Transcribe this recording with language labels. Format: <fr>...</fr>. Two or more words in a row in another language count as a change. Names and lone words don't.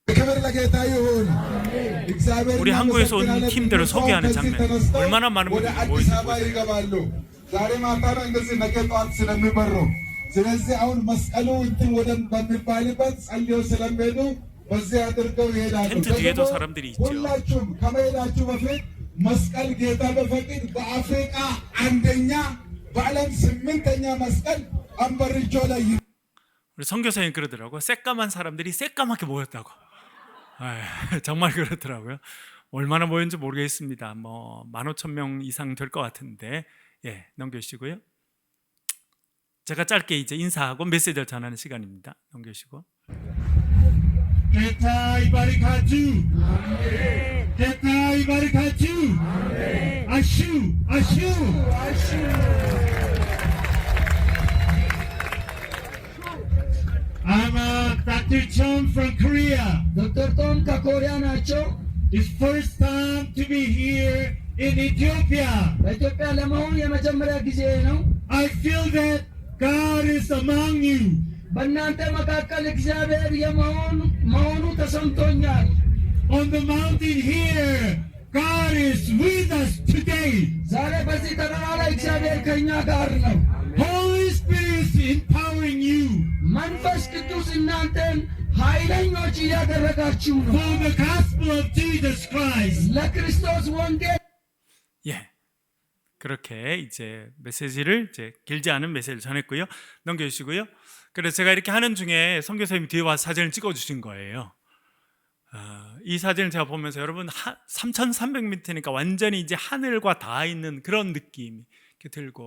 <ko>우리 한국에서 온 팀들을 소개하는 장면, 얼마나 많은 분들이 모이고 텐트 뒤에도 사람들이 있죠.</ko> <am>መስቀል ጌታ በፈቅድ በአፍሪካ አንደኛ በዓለም ስምንተኛ መስቀል አንበርጆ ላይ</am> <ko>우리 선교사님 그러더라고요. 새까만 사람들이 새까맣게 모였다고. 정말 그렇더라고요. 얼마나 모였는지 모르겠습니다. 뭐 15,000명 이상 될 것 같은데, 넘겨주시고요. 제가 짧게 이제 인사하고 메시지를 전하는 시간입니다. 넘겨주시고.</ko> <am>ጌታ ይባርካችሁ ጌታ ይባርካችሁ አሹ አሹ</am> <en>I'm Dr. Chong from Korea. Dr. Tom</en> <am>ከኮሪያ ናቸው.</am> <en>It's first time to be here in Ethiopia.</en> <am>በኢትዮጵያ ለመሆን የመጀመሪያ ጊዜ ነው.</am> <en>I feel that God is among you.</en> <am>በእናንተ መካከል እግዚአብሔር መሆኑ ተሰምቶኛል.</am> <en>On the mountain here, God is with us today.</en> <am>ዛሬ በዚህ ተራራ ላይ እግዚአብሔር ከእኛ ጋር ነው.</am> <en>Holy Spirit is empowering you.</en> <am>መንፈስ ቅዱስ እናንተን ኃይለኞች እያደረጋችሁ ነው.</am> <en>For the gospel of Jesus Christ.</en> <am>ለክርስቶስ ወንጌል.</am> <ko>그렇게 이제 메시지를 이제 길지 않은 메시지를 전했고요. 넘겨주시고요. 그래서 제가 이렇게 하는 중에 선교사님이 뒤에 와서 사진을 찍어주신 거예요. 이 사진을 제가 보면서 여러분 3,300m니까 완전히 이제 하늘과 닿아 있는 그런 느낌이</ko>